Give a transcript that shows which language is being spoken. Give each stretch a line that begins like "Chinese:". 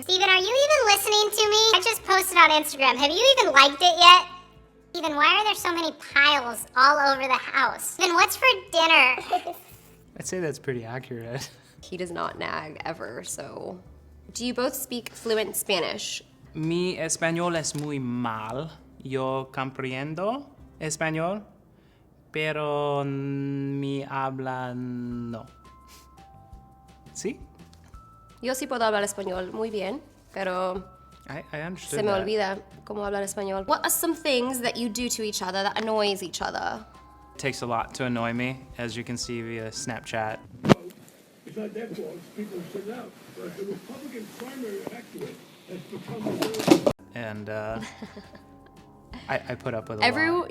English: Steven, are you even listening to me? I just posted on Instagram. Have you even liked it yet? Steven, why are there so many piles all over the house? Steven, what's for dinner? I'd say that's pretty accurate. He does not nag ever, so. Do you both speak fluent Spanish?
Spanish: Mi español es muy mal. Yo comprendo español, pero mi habla no. ¿Sí? Yo sí puedo hablar español muy bien, pero
English: I understood
Spanish: se me
English: that.
Spanish: olvida cómo hablar español.
English: What are some things that you do to each other that annoys each other? It takes a lot to annoy me, as you can see via Snapchat. It's not their fault. People sit out. But the Republican primary electorate has become a And I put up with a lot.